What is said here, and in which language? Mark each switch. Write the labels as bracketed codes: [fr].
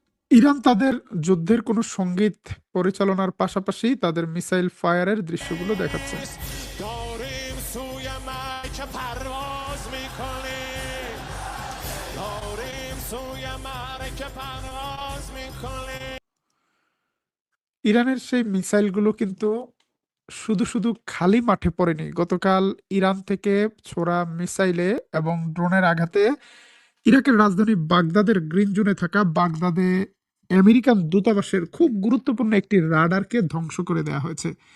[bn] Iran তাদের যুদ্ধের কোনো সঙ্গীত পরিচালনার পাশাপাশি তাদের মিসাইল ফায়ারের দৃশ্যগুলো দেখাচ্ছে। [fa] داریم سوی مکه پرواز میکنیم داریم سوی مکه پرواز میکنیم। [bn] ইরানের সেই মিসাইলগুলো কিন্তু শুধু শুধু খালি মাঠে পড়েনি। গতকাল ইরান থেকে ছোড়া মিসাইলে এবং ড্রোনের আঘাতে ইরাকের রাজধানী বাগদাদের গ্রিন জোনে থাকা বাগদাদে আমেরিকান দূতাবাসের খুব গুরুত্বপূর্ণ একটি রাডারকে ধ্বংস করে দেওয়া হয়েছে।